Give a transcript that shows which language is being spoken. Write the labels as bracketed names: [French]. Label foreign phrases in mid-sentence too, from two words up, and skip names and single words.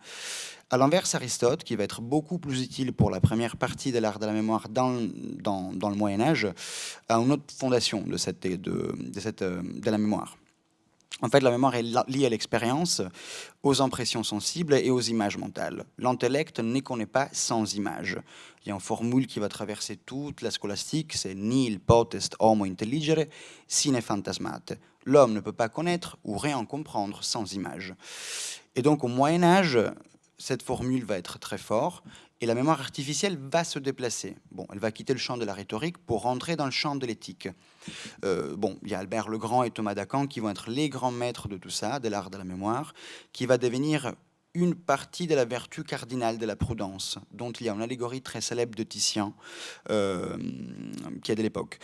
[French] À l'inverse, Aristote, qui va être beaucoup plus utile pour la première partie de l'art de la mémoire dans le Moyen-Âge, a une autre fondation de la mémoire. En fait, la mémoire est liée à l'expérience, aux impressions sensibles et aux images mentales. L'intellect ne connaît pas sans images. Il y a une formule qui va traverser toute la scolastique, c'est [Latin] nihil potest homo intelligere sine phantasmate. [French] L'homme ne peut pas connaître ou rien comprendre sans images. Et donc, au Moyen-Âge, cette formule va être très forte et la mémoire artificielle va se déplacer. Bon, elle va quitter le champ de la rhétorique pour rentrer dans le champ de l'éthique. Il y a Albert le Grand et Thomas d'Aquin qui vont être les grands maîtres de tout ça, de l'art de la mémoire, qui va devenir une partie de la vertu cardinale de la prudence, dont il y a une allégorie très célèbre de Titien, qui est de l'époque.